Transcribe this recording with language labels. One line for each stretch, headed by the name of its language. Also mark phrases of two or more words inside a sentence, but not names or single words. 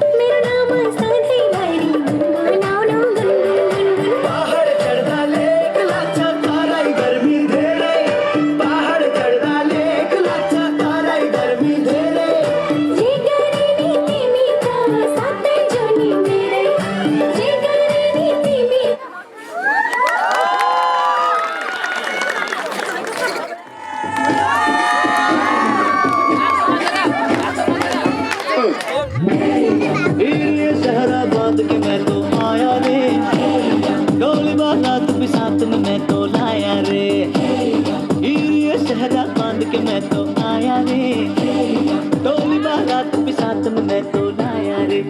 Nepali: मेरो नाम सधैँभरि गुनगुनाउनु गुनगुन गुनगुन पहाड चढ्दा लेक लाग्छ तराई गर्मी धेरै पहाड चढ्दा लेक लाग्छ तराई गर्मी धेरै जे गरे नि तिमी त साथै जोनी मेरै जे गरे नि तिमी
Hindi: ये सहरा बांध के मैं तो आया रे डोली बारात भी साथ में मैं तो लाया रे ये सहरा बांध के मैं तो आया रे डोली बारात भी साथ में मैं तो लाया रे